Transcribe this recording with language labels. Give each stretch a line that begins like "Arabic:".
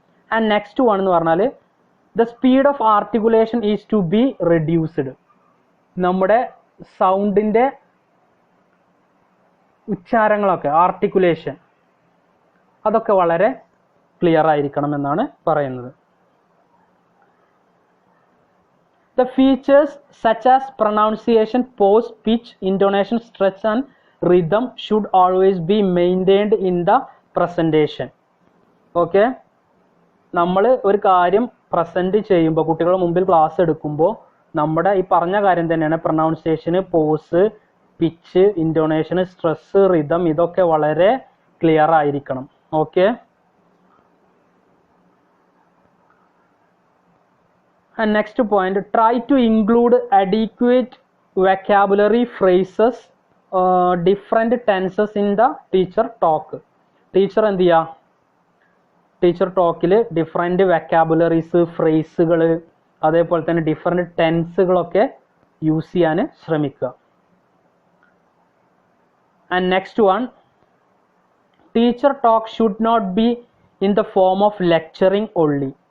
English: and next one
Malayalam: എന്ന് പറഞ്ഞാൽ,
English: The speed of articulation is to be reduced.
Malayalam: നമ്മുടെ സൗണ്ടിൻ്റെ ഉച്ചാരങ്ങളൊക്കെ, articulation, അതൊക്കെ വളരെ ക്ലിയർ ആയിരിക്കണം എന്നാണ് പറയുന്നത്.
English: The features such as pronunciation, pause, pitch, intonation, stress and rhythm should always be maintained in the presentation.
Malayalam: Okay, നമ്മൾ ഒരു കാര്യം പ്രസൻറ്റ് ചെയ്യുമ്പോൾ, കുട്ടികളുടെ മുമ്പിൽ ക്ലാസ് എടുക്കുമ്പോൾ, നമ്മുടെ ഈ പറഞ്ഞ കാര്യം തന്നെയാണ് പ്രൊനൗൺസിയേഷന്, പോസ്, പിച്ച്, ഇൻറ്റോണേഷന്, സ്ട്രെസ്, റിതം, ഇതൊക്കെ വളരെ ക്ലിയർ ആയിരിക്കണം.
English: Okay, and next point, try to include adequate vocabulary, phrases, different tenses in the teacher talk.
Malayalam: Teacher എന്ത് ചെയ്യുക, ടീച്ചർ ടോക്കിൽ ഡിഫറെൻറ്റ് വെക്കാബുലറീസ്, ഫ്രേസുകൾ, അതേപോലെ തന്നെ ഡിഫറെൻറ്റ് ടെൻസുകളൊക്കെ യൂസ് ചെയ്യാൻ ശ്രമിക്കുക.
English: And next one, teacher talk should not be in the form of lecturing only.